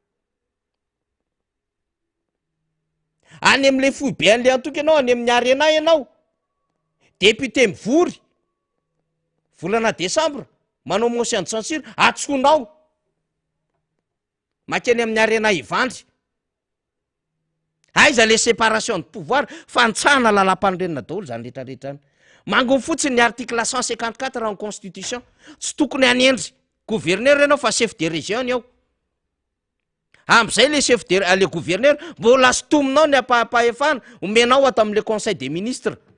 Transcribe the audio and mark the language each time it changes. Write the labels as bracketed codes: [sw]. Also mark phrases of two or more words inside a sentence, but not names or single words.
[mg] any am'le fohy be an'le antoky ianao any amin'ny arena ianao député mivory volana décembre manao [fr] motion de censure [mg] atsonao makeny amin'ny arena ivandry aiza le [fr] séparation de pouvoir [mg] fantsahana lalam-panorenana daholo zany rehetrarehetrany mangony fotsiny ny article 154 raha ny constitution tsy tokony hanendry gouverneur ianao fa [fr] chef de région [mg] ao am'izay le [fr] chef de le gouverneur [mg] mbola sotominao ny apahefana omenao ato amin'le [fr] conseil des ministres